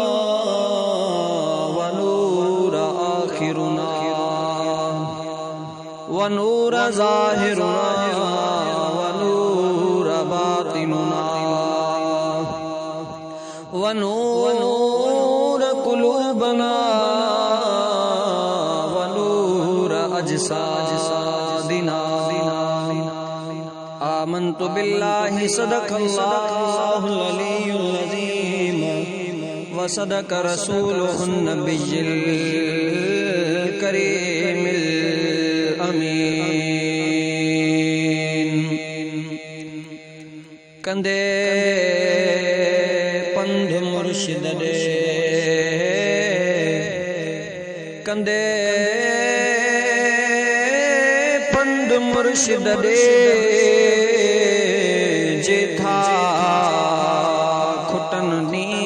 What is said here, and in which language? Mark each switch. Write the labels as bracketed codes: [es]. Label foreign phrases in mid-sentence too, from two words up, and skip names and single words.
[ar] ونور آخرنا ونور ظاهرنا ونور باطننا ونور قلوبنا ونور أجسادنا. آمنت بالله صدق الله العلي العظيم وصدق رسوله النبي الكريم الأمين. [pa] کندے پندھ مرشد دے کندے پندھ مرشد دے جیتھا کھٹن نی